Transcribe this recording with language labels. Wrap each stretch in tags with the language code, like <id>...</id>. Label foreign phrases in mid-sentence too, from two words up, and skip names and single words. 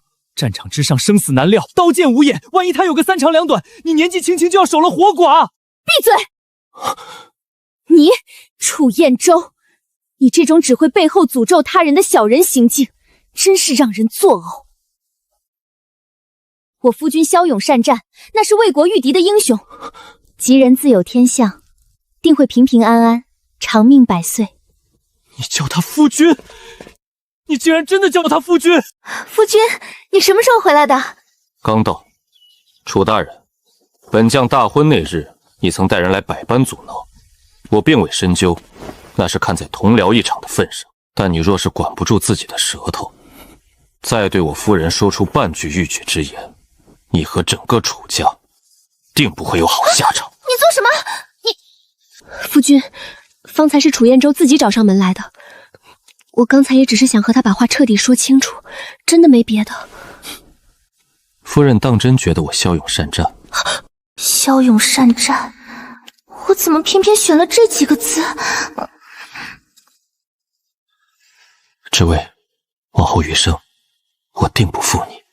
<zh>戰場之上生死難料，刀劍無眼，萬一他有個三長兩短，你年紀輕輕就要守了活寡。閉嘴！你楚彥州，你這種只會背後詛咒他人的小人行徑，真是讓人作嘔。我夫君驍勇善戰，那是為國御敵的英雄。吉人自有天相，定會平平安安，長命百歲。你叫他夫君？你竟然真的叫他夫君？夫君，你什麼時候回來的？剛到。楚大人，本將大婚那日，你曾帶人來百般阻撓，我并未深究，那是看在同僚一場的份上。但你若是管不住自己的舌頭，再對我夫人說出半句逾矩之言，你和整個楚家定不會有好下場。你做什麼？你…… 夫君，方才是楚彥州自己找上門來的。我剛才也只是想和他把話徹底說清楚，真的沒別的。夫人當真覺得我驍勇善戰？驍勇善戰，我怎麼偏偏選了這幾個字？之薇，往後餘生，我定不負你。</zh>